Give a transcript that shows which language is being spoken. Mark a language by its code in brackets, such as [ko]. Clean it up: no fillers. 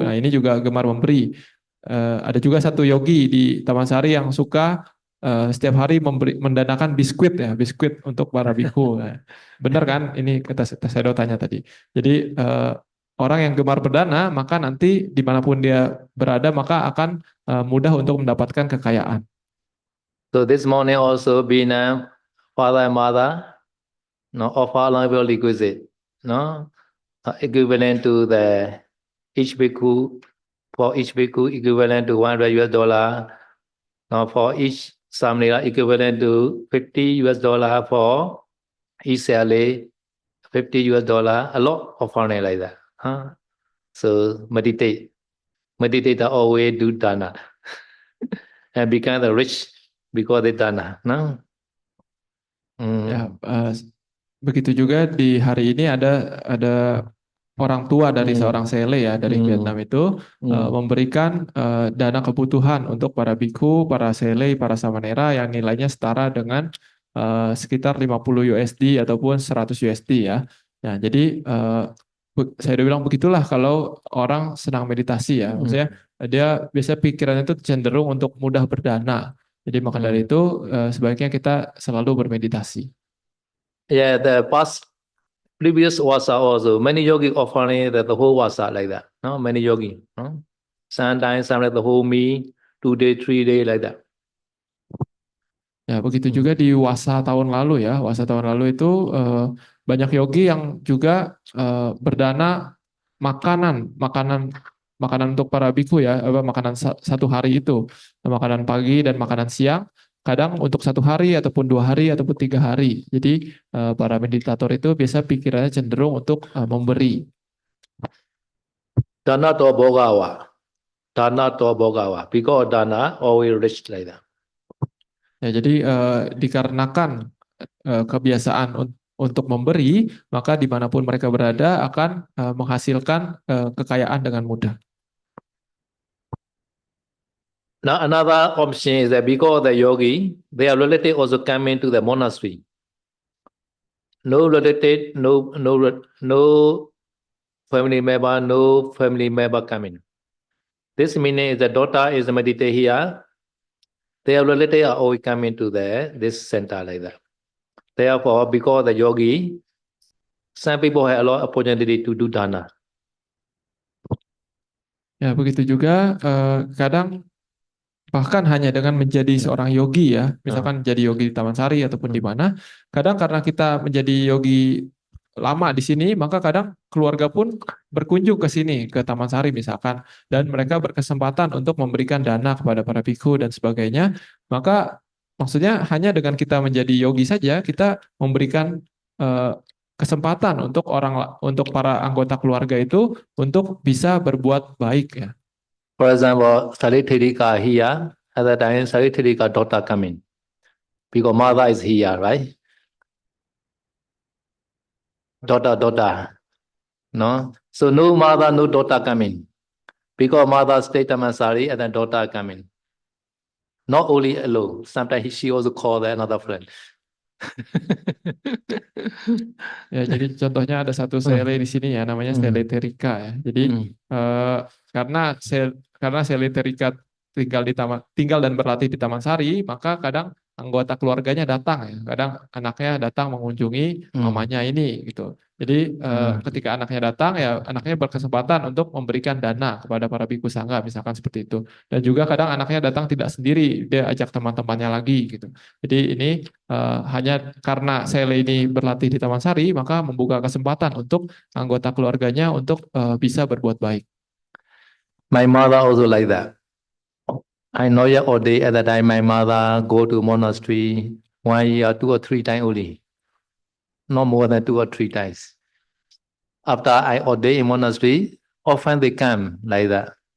[id] Nah ini juga gemar memberi. Ada juga satu yogi di Taman Sari yang suka setiap hari mendanakan biskuit ya, biskuit untuk para biku. Nah, benar kan? Ini kata Sedo tanya tadi. Jadi orang yang gemar berdana maka nanti dimanapun dia berada maka akan mudah untuk mendapatkan kekayaan. [en] So this morning also being a father and mother, no, offer honorable requisite, no, equivalent to the each bhikkhu, for each bhikkhu equivalent to $100. Now for each samnera equivalent to $50 for each sale, $50, a lot of honor like that. Huh? So meditator always do dana and become the rich because they dana. No? [id] Ya, Hmm. begitu juga di hari ini ada orang tua dari seorang sele ya dari Vietnam Hmm. itu Hmm. memberikan dana kebutuhan untuk para biku, para sele, para samanera yang nilainya setara dengan sekitar 50 USD ataupun 100 USD ya. Ya, jadi saya udah bilang begitulah kalau orang senang meditasi ya. Hmm. Maksudnya dia biasa pikirannya itu cenderung untuk mudah berdana. Jadi maka dari Hmm. itu sebaiknya kita selalu bermeditasi. [en] Yeah, the past previous wasa also many yogi offering that the whole wasa like that. No, many yogi. No, sometimes some like the whole me 2 day 3 day like that. [id] Ya, begitu Hmm. juga di Wasa tahun lalu ya. Wasa tahun lalu itu banyak yogi yang juga berdana makanan, makanan, makanan untuk para biku ya, makanan satu hari itu, makanan pagi dan makanan siang. Kadang untuk satu hari ataupun 2 hari ataupun 3 hari. Jadi para meditator itu biasa pikirannya cenderung untuk memberi. [pi] Dana to bogawa. Dana to bogawa. [en] Because dana always rich like that. [id] Ya, jadi dikarenakan kebiasaan untuk memberi, maka dimanapun mereka berada akan menghasilkan kekayaan dengan mudah. [en] Now another option is that because the yogi, their relative also come into the monastery. No relative, no family member, no family member coming. This meaning the daughter is meditate here. Their relative are always coming to this center like that. Therefore, because the yogi, some people have a lot of opportunity to do dana. [id] Ya, begitu juga kadang bahkan hanya dengan menjadi seorang yogi ya, Uh, misalkan jadi yogi di Taman Sari ataupun di mm, mana, kadang karena kita menjadi yogi lama di sini, maka kadang keluarga pun berkunjung ke sini, ke Taman Sari misalkan, dan mereka berkesempatan untuk memberikan dana kepada para bhikkhu dan sebagainya, maka maksudnya hanya dengan kita menjadi yogi saja, kita memberikan eh, kesempatan untuk para anggota keluarga itu untuk bisa berbuat baik ya. [en] For example, Saritirika here, at that time Saritirika daughter coming. Because mother is here, right? Daughter. No? So no mother, no daughter coming. Because mother stay Tamasari and then daughter coming. Not only alone. Sometimes she also call another friend. [id] Ya, jadi contohnya ada satu sele di sini ya, namanya sele Mm, Terika ya. Jadi mm, eh, karena sele Terika tinggal dan berlatih di Taman Sari, maka kadang anggota keluarganya datang ya. Kadang anaknya datang mengunjungi mm, mamanya ini gitu. Jadi mm. ketika anaknya datang ya anaknya berkesempatan untuk memberikan dana kepada para biku sangga misalkan seperti itu. Dan juga kadang anaknya datang tidak sendiri, dia ajak teman-temannya lagi gitu. Jadi ini hanya karena Sele ini berlatih di Taman Sari, maka membuka kesempatan untuk anggota keluarganya untuk bisa berbuat baik. [en] My mother also like that. I know ya all day at that time my mother go to monastery 1 year 2 or 3 times only. Not more than 2 or 3 times. After I ordain in monastery, often they come like that.